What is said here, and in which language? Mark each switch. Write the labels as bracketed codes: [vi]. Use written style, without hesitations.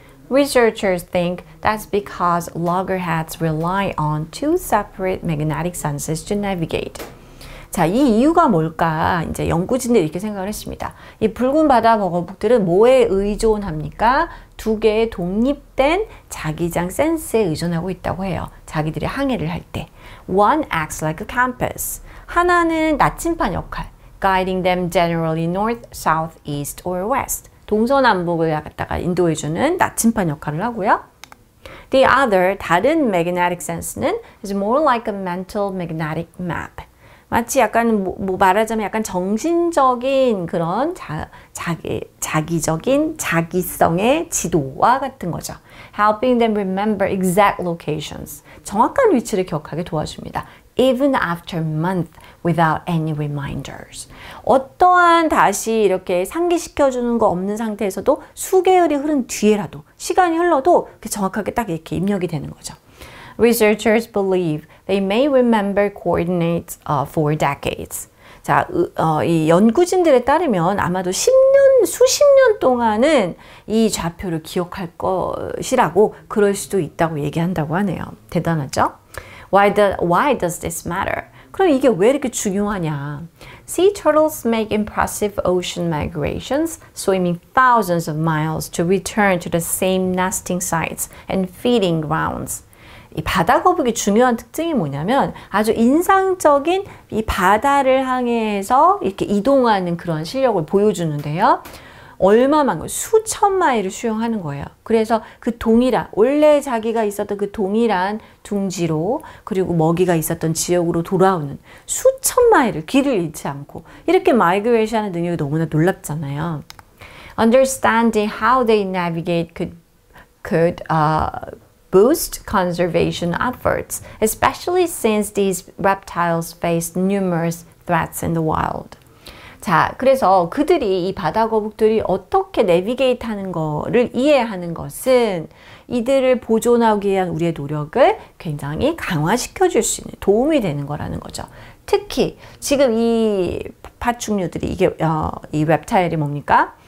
[en] Researchers think that's because loggerheads rely on two separate magnetic senses to navigate. [ko] 자, 이 이유가 뭘까? 이제 연구진들이 이렇게 생각을 했습니다. 이 붉은 바다 거북들은 뭐에 의존합니까? 두 개의 독립된 자기장 센스에 의존하고 있다고 해요. 자기들이 항해를 할 때. [en] One acts like a compass. [ko] 하나는 나침반 역할. [en] Guiding them generally north, south, east, or west. [ko] 동서남북을 갖다가 인도해주는 나침반 역할을 하고요. [en] The other, [ko] 다른 [en] magnetic sense는 is more like a mental magnetic map. [ko] 마치 약간 말하자면 약간 정신적인 그런 자기적인 자기성의 지도와 같은 거죠. [en] Helping them remember exact locations. [ko] 정확한 위치를 기억하게 도와줍니다. [en] Even after months without any reminders. [ko] 어떠한 다시 이렇게 상기시켜주는 거 없는 상태에서도 수개월이 흐른 뒤에라도 시간이 흘러도 정확하게 딱 이렇게 입력이 되는 거죠. [en] Researchers believe they may remember coordinates for decades. [ko] 자, 이 연구진들에 따르면 아마도 수십 년 동안은 이 좌표를 기억할 것이라고 그럴 수도 있다고 얘기한다고 하네요. 대단하죠? [en] Why does this matter? [ko] 그럼 이게 왜 이렇게 중요하냐? [en] Sea turtles make impressive ocean migrations, swimming thousands of miles to return to the same nesting sites and feeding grounds. [ko] 이 바다 거북이 중요한 특징이 뭐냐면 아주 인상적인 이 바다를 항해해서 이렇게 이동하는 그런 실력을 보여주는데요. 얼마만큼 수천 마일을 수영하는 거예요. 그래서 그 동일한 원래 자기가 있었던 그 동일한 둥지로 그리고 먹이가 있었던 지역으로 돌아오는 수천 마일을 길을 잃지 않고 이렇게 마이그레이션하는 능력이 너무나 놀랍잖아요. [en] Understanding how they navigate could boost conservation efforts, especially since these reptiles face numerous threats in the wild. [ko] 자, 그래서 그들이 이 바다 거북들이 어떻게 내비게이트 하는 거를 이해하는 것은 이들을 보존하기 위한 우리의 노력을 굉장히 강화시켜 줄 수 있는 도움이 되는 거라는 거죠. 특히 지금 이 파충류들이 이 reptile이 뭡니까?